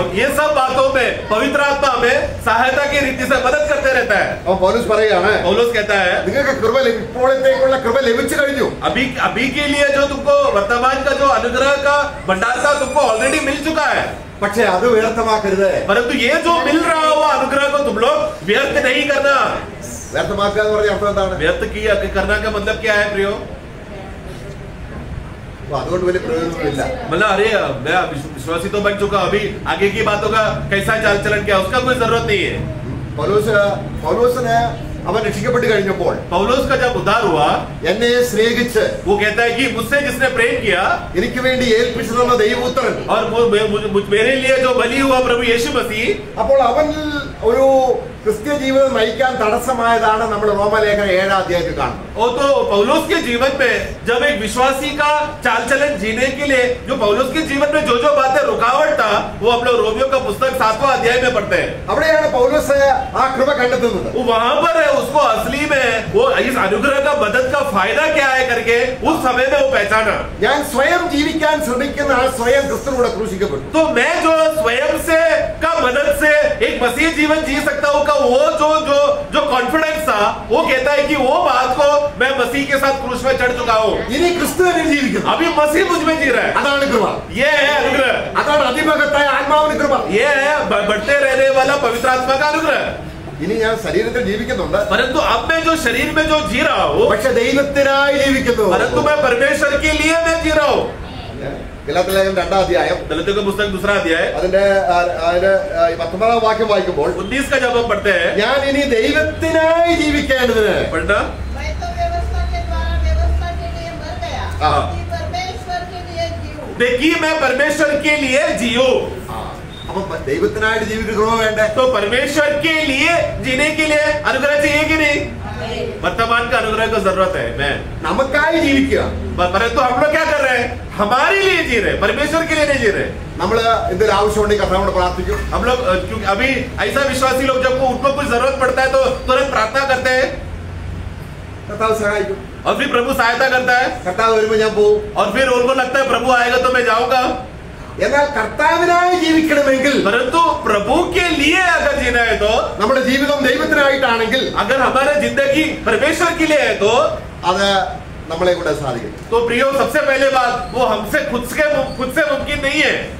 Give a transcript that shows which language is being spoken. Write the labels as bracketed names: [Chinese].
[Hindi] और ये सब बातों में पवित्र आत्मा हमें सहायता की रीति से मदद करते रहता है. [Malayalam] പൗലോസ് പറയാണ്, [Hindi] पौलुस कहता है [Malayalam] നിങ്ങൾക്ക് കൃപ ഇപ്പോഴത്തേക്കുള്ള കൃപ ലഭിച്ചു കഴിഞ്ഞു. [Hindi] अभी के लिए जो तुमको वर्तमान का जो अनुग्रह का भंडार था तुमको ऑलरेडी मिल चुका है. [Malayalam] പക്ഷെ അത് വ്യർത്ഥമാക്കരുത്. [Hindi] परंतु ये जो मिल रहा हुआ अनुग्रह को तुम लोग व्यर्थ नहीं करना. [Malayalam] വ്യർത്ഥമാക്കുക എന്ന് പറഞ്ഞ അർത്ഥം എന്താണ്? [Hindi] व्यर्थ किया करना का मतलब क्या है प्रियो? [Malayalam] അതുകൊണ്ട് വലിയ പ്രയോജനമില്ല. [Hindi] मतलब अरे मैं विश्वासी तो बन चुका, अभी आगे की बातों का कैसा चाल चलन क्या उसका कोई जरूरत नहीं है. [Malayalam] പൗലോസിന് അവൻ രക്ഷിക്കപ്പെട്ട് കഴിഞ്ഞപ്പോൾ [Hindi] पौलुस का जब उद्धार हुआ, [Malayalam] എന്നെ സ്നേഹിച്ച് [Hindi] वो कहता है कि मुझसे जिसने प्रेम किया [Malayalam] എനിക്ക് വേണ്ടി ഏൽപ്പിച്ചു തന്ന ദൈവപുത്രൻ, [Hindi] और मेरे लिए जो बलि हुआ प्रभु यीशु मसीह, [Malayalam] അപ്പോൾ അവനിൽ ഒരു ക്രിസ്ത്യ ജീവിതം നയിക്കാൻ തടസ്സമായതാണ് നമ്മൾ റോമലേഖനം 7 അധ്യായത്തിൽ കാണുന്നത്. [Hindi] वो तो पौलुस के जीवन में जब एक विश्वासी का चाल चलन जीने के लिए जो पौलुस के जीवन में जो बातें रुकावट था वो हम लोग रोमियो का पुस्तक 7वां अध्याय में पढ़ते हैं. [Malayalam] അവിടെയാണ് പൗലോസ് ആ കൃപ കണ്ടെത്തുന്നത്. [Hindi] वो वहां पर है, उसको असली में वो इस अनुग्रह का मदद का फायदा क्या है करके उस समय में वो पहचाना. [Malayalam] ഞാൻ സ്വയം ജീവിക്കാൻ ശ്രമിക്കുന്ന ആ സ്വയം ക്രിസ്തുവിനോട് ക്രൂശിക്കപ്പെട്ടു. [Hindi] तो मैं जो स्वयं से का मदद से एक मसीह जीवन जी सकता हूं का वो जो कॉन्फिडेंस था, वो कहता है कि वो बात को मैं मसीह के साथ क्रूस में चढ़ चुका हूं, [Malayalam] ഇനി ക്രിസ്തു എന്നിൽ ജീവിക്കുന്നു. [Hindi] अभी मसीह मुझ में जी रहा है. [Malayalam] അതാണ് കൃപ. [Hindi] ये है अनुग्रह. [Malayalam] അതാണ് അതിമഹത്തായ ആത്മാവിന്റെ കൃപ. [Hindi] ये है बढ़ते रहने वाला पवित्र आत्मा का अनुग्रह. [Malayalam] ഇനി ഞാൻ ശരീരത്തിൽ ജീവിക്കുന്നുണ്ട്, [Hindi] परंतु अब मैं जो शरीर में जो जी रहा हूँ, [Malayalam] പക്ഷെ ദൈവത്തിനായി ജീവിക്കുന്നു. [Hindi] परंतु मैं परमेश्वर के लिए मैं जी रहा हूँ. [Malayalam] ഗലാത്യർ ലേഖനം 2-ാം അധ്യായം [Hindi] गलातियों का पुस्तक 2 अध्याय [Malayalam] അതിന്റെ 19-ാം വാക്യം വായിക്കുമ്പോൾ [Hindi] 19 का जब हम पढ़ते हैं, [Malayalam] ഞാൻ ഇനി ദൈവത്തിനായി ജീവിക്കേണ്ടതിന് [Hindi] पढ़ना. मैं तो व्यवस्था के द्वारा व्यवस्था के लिए मर गया, हाँ. कि परमेश्वर के लिए जीऊं. देखिए मैं परमेश्वर के लिए जियो. അപ്പൊ ദൈവത്തിനായിട്ട് ജീവിക്കുന്ന കൃപ വേണ്ടേ? तो परमेश्वर के लिए जीने के लिए अनुग्रह चाहिए कि नहीं? वर्तमान का अनुग्रह को जरूरत है. मैं [Malayalam] നമുക്കായി ജീവിക്കുക. [Hindi] परंतु हम लोग क्या कर रहे हैं? हमारे लिए जी रहे, परमेश्वर के लिए नहीं जी रहे. [Malayalam] നമ്മള് എന്തൊരു ആവശ്യമുണ്ടെങ്കിൽ കർത്താവിനോട് പ്രാർത്ഥിക്കും. [Hindi] हम लोग क्योंकि अभी ऐसा विश्वासी लोग जब उनको कुछ जरूरत पड़ता है तो तुरंत प्रार्थना करते हैं [Malayalam] കർത്താവ് സഹായിക്കും. [Hindi] और फिर प्रभु सहायता करता है, [Malayalam] കർത്താവ് വരുമ്പോ ഞാൻ പോവും. [Hindi] और फिर उनको लगता है प्रभु आएगा तो मैं जाऊंगा. [Malayalam] എന്നാൽ കർത്താവിനായി ജീവിക്കണമെങ്കിൽ, [Hindi] परंतु प्रभु के लिए अगर जीना है तो, [Malayalam] നമ്മുടെ ജീവിതം ദൈവത്തിനായിട്ടാണെങ്കിൽ [Hindi] अगर हमारा जिंदगी परमेश्वर के लिए है तो [Malayalam] അത് നമ്മളെ കൊണ്ട് സാധിക്കും. [Hindi] तो प्रियो सबसे पहले बात वो हमसे खुद से मुमकिन नहीं है.